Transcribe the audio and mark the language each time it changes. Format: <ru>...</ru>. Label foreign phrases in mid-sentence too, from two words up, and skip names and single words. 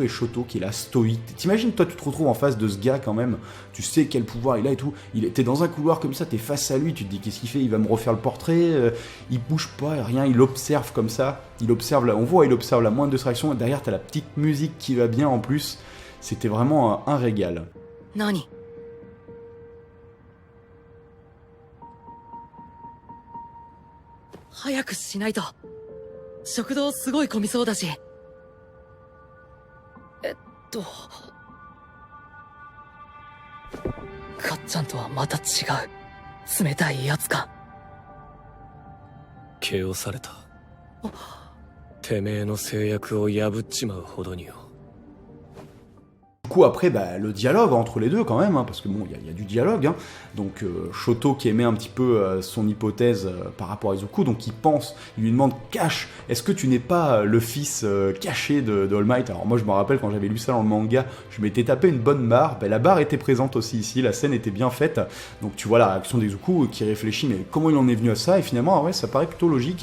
<fr>Et Shoto qui est là, stoïque. T'imagines, toi, tu te retrouves en face de ce gars quand même, tu sais quel pouvoir il a et tout, t'es dans un couloir comme ça, t'es face à lui, tu te dis, qu'est-ce qu'il fait? Il va me refaire le portrait, il bouge pas, rien, il observe comme ça, il observe la moindre distraction, et derrière, t'as la petite musique qui va bien en plus, c'était vraiment un régal.</fr> <ja>Nani? 早くしないと。食堂すごい混みそうだし。かっちゃんとはまた違う。冷たいやつか。気をされた。てめえの制約を破っちまうほどによ。</ja> <fr>Du coup, après, le dialogue entre les deux quand même, parce que bon, il y a du dialogue, donc Shoto qui émet un petit peu son hypothèse par rapport à Izuku, donc il lui demande Cash, est-ce que tu n'es pas le fils caché de All Might? Alors moi je me rappelle quand j'avais lu ça dans le manga, je m'étais tapé une bonne barre, la barre était présente aussi ici, la scène était bien faite, donc tu vois la réaction d'Izuku qui réfléchit mais comment il en est venu à ça, et finalement ouais, ça paraît plutôt logique.</fr>